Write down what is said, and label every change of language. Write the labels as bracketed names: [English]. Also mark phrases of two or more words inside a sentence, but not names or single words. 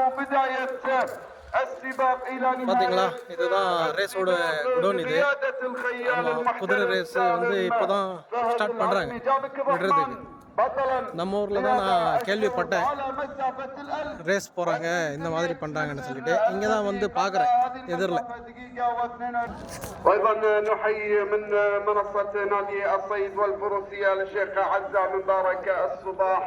[Tamil] பார்த்தீங்களா, இதுதான் ரேஸோட குடோன். இது குதிரை ரேஸ் வந்து இப்போ தான் ஸ்டார்ட் பண்ணுறாங்க விடுறதுக்கு. நம்ம ஊரில் தான் நான் கேள்விப்பட்டேன் ரேஸ் போகிறாங்க இந்த மாதிரி பண்ணுறாங்கன்னு சொல்லிட்டு. இங்கே தான் வந்து பார்க்குறேன் எதிரில். [Arabic] وايضا نحيي من منصه نادي الصيد والفروسيه للشيخ عزة من بارك الصباح.